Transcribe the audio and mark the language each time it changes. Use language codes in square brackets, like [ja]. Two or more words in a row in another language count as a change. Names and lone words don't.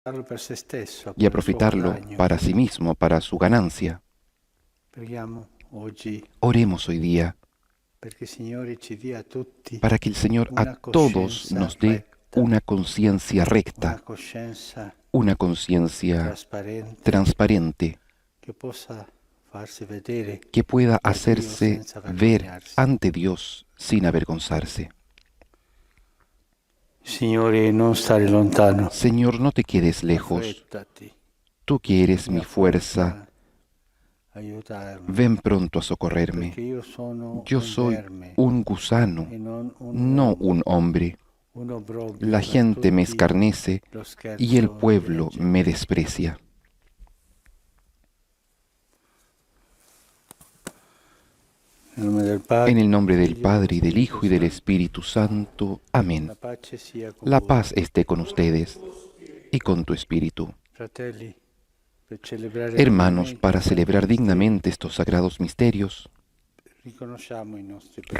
[it] per se stesso, [es] y [it] per il suo [es] aprovecharlo [it] guadagno. [es] para sí mismo, para su ganancia. [it] Preghiamo oggi [es] Oremos hoy día [it] perché il Signore ci dia a tutti [es] para que el Señor a [it] una [es] todos [it] coscienza [es] nos dé [it] retta, [es] una conciencia [it] una [es] recta, [it] coscienza [es] una conciencia [it] trasparente [es] transparente, [it] che possa farsi vedere [es] que pueda [it] da Dio [es] hacerse [it] senza [es] ver [it] vergognarsi. [es] ante Dios sin avergonzarse. [it] Signore, non stare lontano, [es] Señor, no te quedes lejos. [it] affrettati, [es] Tú que eres [it] mia [es] mi fuerza, [it] aiutarmi, [es] ven pronto a socorrerme. [it] perché io sono [es] Yo [it] un [es] soy [it] verme [es] un gusano, [it] e non un [es] no [it] uomo, [es] un hombre. [it] un obbrobrio [es] La [it] da [es] gente me [it] tutti, [es] escarnece [it] lo [es] y el [it] scherzo [es] pueblo [it] della [es] me [it] gente. [es] desprecia. [it] Nel nome del Padre, [es] En el nombre del [it] Figlio [es] Padre, y del [it] Spirito [es] Hijo, y del [it] Santo. [es] Espíritu Santo. Amén. [it] La pace sia con [es] La [it] voi. [es] paz esté con ustedes y con tu espíritu. [it] Fratelli, per celebrare [es] Hermanos, [it] dignamente [es] para [it] i santi [es] celebrar [it] misteri, [es] dignamente estos sagrados misterios, [it] riconosciamo i nostri peccati.